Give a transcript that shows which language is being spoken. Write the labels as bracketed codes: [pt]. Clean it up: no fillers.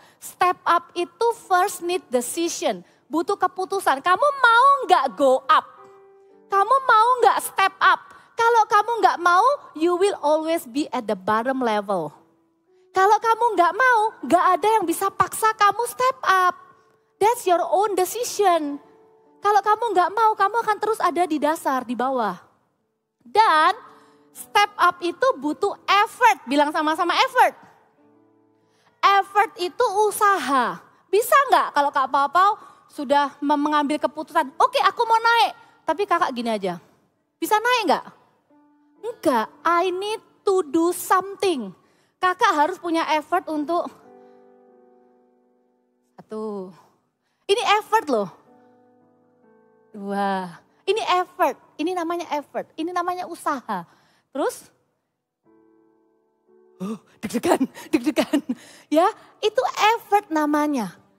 [en] Step up itu first need decision, [id] butuh keputusan. Kamu mau enggak [en] go up? [id] Kamu mau enggak step up? Kalau kamu enggak mau, [en] you will always be at the bottom level. [id] Kalau kamu enggak mau, enggak ada yang bisa paksa kamu step up. [en] That's your own decision. [id] Kalau kamu enggak mau, kamu akan terus ada di dasar, di bawah. Dan step up itu butuh effort, bilang sama-sama effort. Effort itu usaha. Bisa enggak kalau Kak Pau sudah mengambil keputusan, oke aku mau naik. Tapi kakak gini aja, bisa naik enggak? Enggak, [en] I need to do something. [id] Kakak harus punya effort untuk, satu, ini effort loh. Dua, ini effort, ini namanya effort, ini namanya usaha. Terus, deg-degan, ya itu effort namanya.